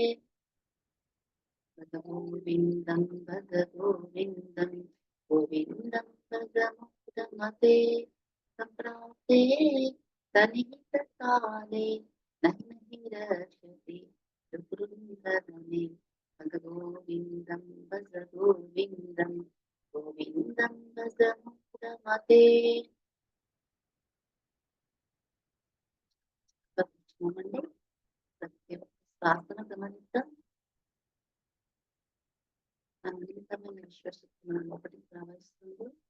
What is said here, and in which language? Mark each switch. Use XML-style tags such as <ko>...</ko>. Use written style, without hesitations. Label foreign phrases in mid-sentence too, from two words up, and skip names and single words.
<sa>भज गोविन्दं भज गोविन्दं गोविन्दं भज मुक्तमते सम्प्राप्ते तनिहितकाले नहि रक्षति सुकृन्दने भज गोविन्दं भज गोविन्दं गोविन्दं भज मुक्तमते కూర్చున్నామండి.</sa> <te>ప్రతి ఒక్క శ్వాసను గమనిద్దాం. అనంతమైన విశ్వశక్తి మన లోపలికి ప్రవహిస్తుంది.</te>